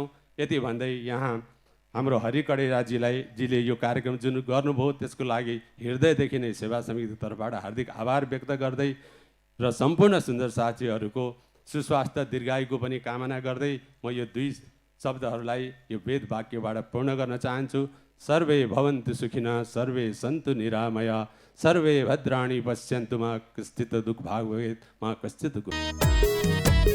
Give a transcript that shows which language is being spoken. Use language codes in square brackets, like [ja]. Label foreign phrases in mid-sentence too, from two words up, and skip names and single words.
[ne] यति भन्दै यहाँ हाम्रो हरि कडेराजीले यो कार्यक्रम जुन गर्नुभयो त्यसको लागि हृदयदेखि नै सेवा समितिको तर्फबाट हार्दिक आभार व्यक्त गर्दै र सम्पूर्ण सुन्दर साथीहरूको सुस्वास्थ्य दीर्घायुको पनि कामना गर्दै म यो 2 शब्दहरूलाई यो वेद वाक्यबाट पूर्ण गर्न चाहन्छु। [sa] सर्वे भवन्तु सुखिनः, सर्वे सन्तु निरामय, सर्वे भद्राणि पश्यन्तु मा कश्चित् दुःख भाग भवेत् मा कश्चित्